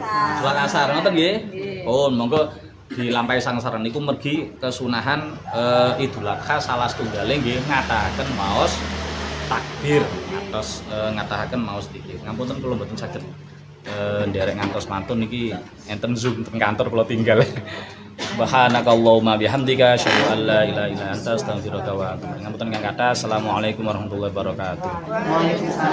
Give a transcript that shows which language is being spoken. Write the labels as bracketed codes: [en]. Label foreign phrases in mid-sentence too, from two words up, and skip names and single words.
[jv] Salat asar ngoten nggih. Pun monggo dilampahi sangsaran niku mergi kesunahan Idul Adha salah setunggalnya nggih ngatahaken maos takbir ngatahaken maos zikir. Ngapunten kula mboten saged nderek ngantos mantun niki enten Zoom teng kantor kula tinggal. [ar] سبحانك اللهم وبحمدك أشهد أن لا إله إلا أنت أستغفرك وأتوب إليك. [jv] Ngapunten kang kathah. [ar] السلام عليكم ورحمة الله وبركاته. Waalaikumsalam.